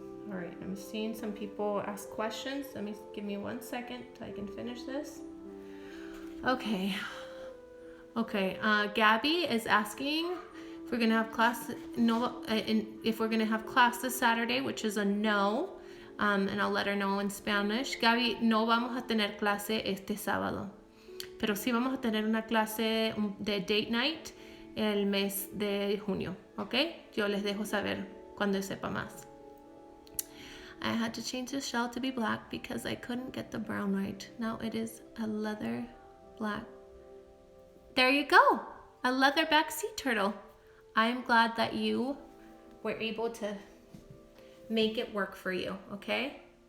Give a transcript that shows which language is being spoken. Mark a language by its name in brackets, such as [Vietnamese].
[English] All right, I'm seeing some people ask questions. Give me 1 second till I can finish this. Okay. Gabby is asking if we're gonna have class. No, if we're gonna have class this Saturday, which is a no. And I'll let her know in Spanish. [Spanish] Gabby, no vamos a tener clase este sábado, pero sí vamos a tener una clase de date night el mes de junio, ¿ok? Yo les dejo saber cuando sepa más. [English] I had to change the shell to be black because I couldn't get the brown right. Now it is a leather black. There you go, a leatherback sea turtle. I am glad that you were able to make it work for you, okay?